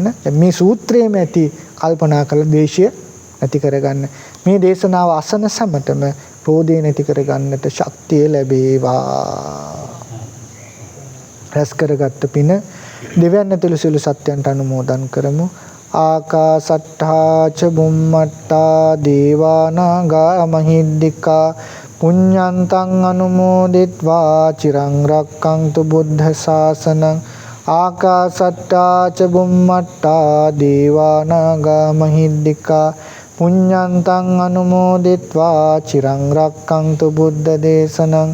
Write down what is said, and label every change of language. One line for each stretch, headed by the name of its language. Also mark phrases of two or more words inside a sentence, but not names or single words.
Sinhala: මේ සූත්‍රයේම ඇති කල්පනා කළ දේශය නැති කරගන්න. මේ දේශනාව අසන සමටම ක්‍රෝධය නැති කරගන්නට ශක්තිය ලැබේවා. රැස් කරගත්ත පින දෙවියන් ඇතුළු සියලු සත්‍යයන්ට අනුමෝදන් කරමු.
Pali: ආකාසට්ඨා ච බුම්මට්ටා දේවානාගා මහිද්దికා පුඤ්ඤන්තං අනුමෝදිත්වා චිරං රක්ඛන්තු බුද්ධ ශාසනං. ආකාසට්ඨා ච බුම්මට්ටා දේවානාගා මහිද්దికා පුඤ්ඤන්තං අනුමෝදිත්වා චිරං රක්ඛන්තු බුද්ධ දේශනං.